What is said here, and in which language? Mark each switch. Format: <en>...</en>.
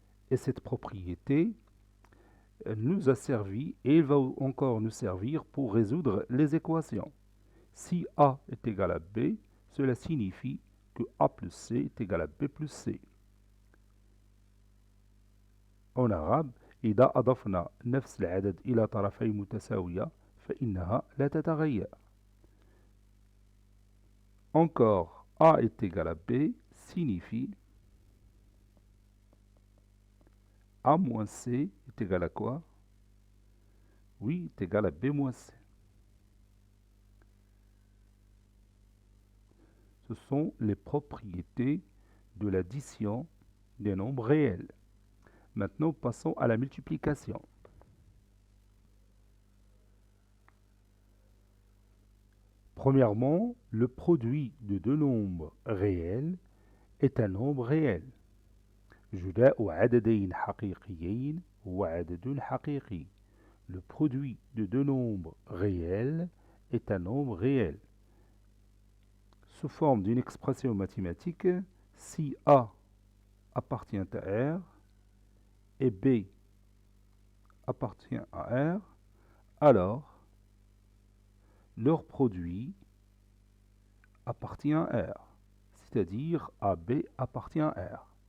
<fr>Et cette propriété nous a servi et va encore nous servir pour résoudre les équations. Si A est égal à B, cela signifie que A plus C est égal à B plus C. En arabe,</fr> <ar>إذا أضفنا نفس العدد إلى طرفين متساوية فإنها لا تتغير.</ar> <fr>Encore, A est égal à B signifie A moins C est égal à quoi? Oui, est égal à B moins C. Ce sont les propriétés de l'addition des nombres réels. Maintenant, passons à la multiplication. Premièrement, le produit de deux nombres réels est un nombre réel.</fr> <ar>جداء عددين حقيقيين هو عدد حقيقي.</ar> <fr>Le produit de deux nombres réels est un nombre réel. Sous forme d'une expression mathématique, si A appartient à R et B appartient à R, alors leur produit appartient à R, c'est-à-dire AB appartient à R.</fr>